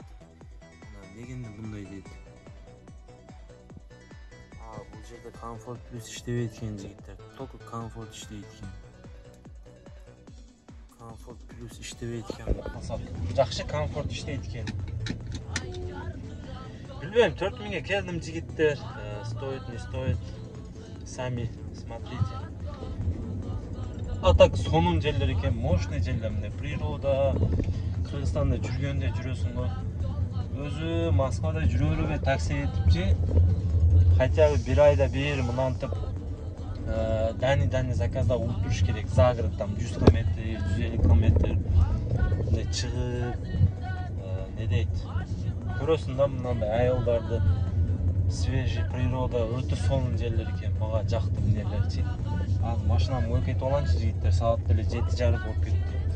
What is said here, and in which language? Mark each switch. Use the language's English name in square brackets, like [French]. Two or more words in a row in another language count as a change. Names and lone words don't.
[Kyrgyz] Мына дегенде мындай дейт. Бул жерде комфорт плюс иштебейт экен жигиттер. Только комфорт иштейт экен. Комфорт плюс иштебейт экен. Жакшы комфорт иштейт экен. Билбейм, 4000ге келдим жигиттер. [Russian] Стоит, не стоит. Сами смотрите. [Kyrgyz] А так сонун жерлер экен, мощный жерлер, мындай природа. Кыргызстанда жүргөндө жүрөсүң го. Өзү Москвада жүрө бербей такси этипчи. [Russian] Хотя бы [Kyrgyz] бир айда бир мынантип дани заказда утуруш керек. [Russian] За город [Kyrgyz] там 100 км, 150 км. Мындай чыгып, не дейт? Көрөсүң да мынандай айылдарды, [Russian] свежий природа, [Kyrgyz] өтө сонун жерлер экен. Мага жакты нелерчи. Азыр машинамды коюп кетип аланчы жигиттер, саат деле 7:30 болуп кетти.